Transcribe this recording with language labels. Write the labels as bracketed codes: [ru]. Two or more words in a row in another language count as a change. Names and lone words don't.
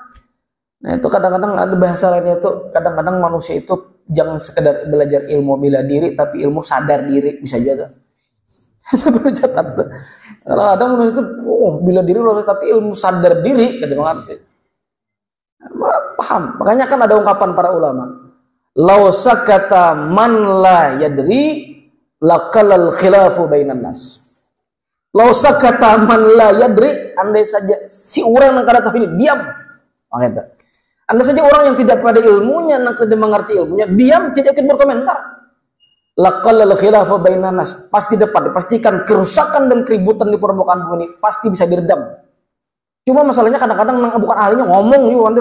[id] Nah itu kadang-kadang ada bahasa lainnya itu, kadang-kadang manusia itu jangan sekedar belajar ilmu bela diri, tapi ilmu sadar diri, bisa juga. Itu perlu catat tuh. Kadang-kadang manusia itu, bela diri, tapi ilmu sadar diri, kadang-kadang paham. Makanya kan ada ungkapan para ulama, [ar] لو سكت من لا يدري لقل الخلاف بين الناس. لو سكت من لا يدري, [id] andai saja si orang yang kada tahu ini diam. Makanya andai saja orang yang tidak pada ilmunya, yang tidak mengerti ilmunya, diam, tidak ikut berkomentar. [ar] لقل الخلاف بين الناس, [id] pasti dapat dipastikan kerusakan dan keributan di permukaan bumi ini pasti bisa diredam. Cuma masalahnya kadang-kadang bukan ahlinya ngomong nih wonder.